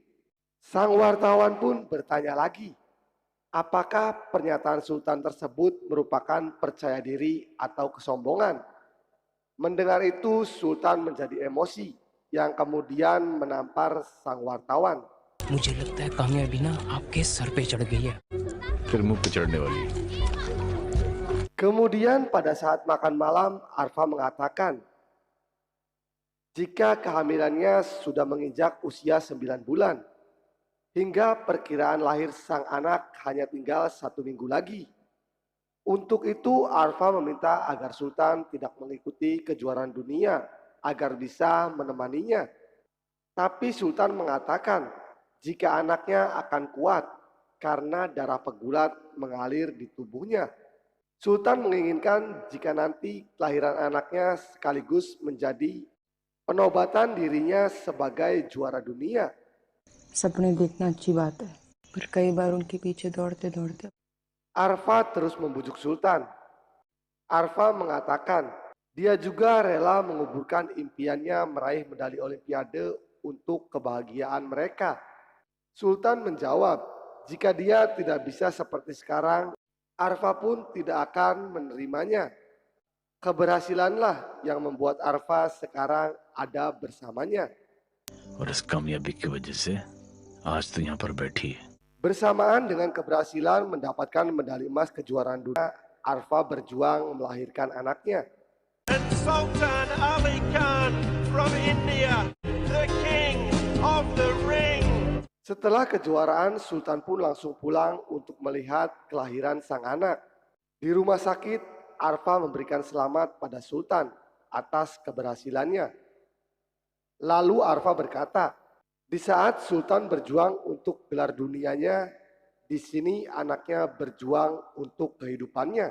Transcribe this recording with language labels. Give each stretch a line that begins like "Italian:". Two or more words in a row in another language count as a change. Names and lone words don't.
Indonesian: Sang wartawan pun bertanya lagi, apakah pernyataan Sultan tersebut merupakan percaya diri atau kesombongan? Mendengar itu, Sultan menjadi emosi yang kemudian menampar sang wartawan.
Hindi: मुझे लगता है कामयाबी ना आपके सर पे चढ़ गई है। फिर मुंह पे चढ़ने वाली है।
Indonesian: Kemudian pada saat makan malam, Arfa mengatakan, jika kehamilannya sudah menginjak usia 9 bulan, hingga perkiraan lahir sang anak hanya tinggal 1 minggu lagi. Untuk itu Arfa meminta agar Sultan tidak mengikuti kejuaraan dunia agar bisa menemaninya. Tapi Sultan mengatakan jika anaknya akan kuat karena darah pegulat mengalir di tubuhnya. Sultan menginginkan jika nanti kelahiran anaknya sekaligus menjadi penobatan dirinya sebagai juara dunia.
Hindi: सपने देखना अच्छी बात है, पर कई बार उनके पीछे दौड़ते-दौड़ते
Indonesian: Arfa terus membujuk Sultan. Arfa mengatakan dia juga rela menguburkan impiannya meraih medali Olimpiade untuk kebahagiaan mereka. Sultan menjawab, jika dia tidak bisa seperti sekarang, Arfa pun tidak akan menerimanya. Keberhasilanlah yang membuat Arfa sekarang ada bersamanya.
Hindi: और इस कामयाबी की वजह से आज तो यहाँ पर बैठी है।
Indonesian: Bersamaan dengan keberhasilan mendapatkan medali emas kejuaraan dunia, Arfa berjuang melahirkan anaknya.
English: And Sultan Ali Khan from India, the king of the ring.
Indonesian: Setelah kejuaraan, Sultan pun langsung pulang untuk melihat kelahiran sang anak. Di rumah sakit, Arfa memberikan selamat pada Sultan atas keberhasilannya. Lalu Arfa berkata, di saat Sultan berjuang untuk gelar dunianya, di sini anaknya berjuang untuk kehidupannya.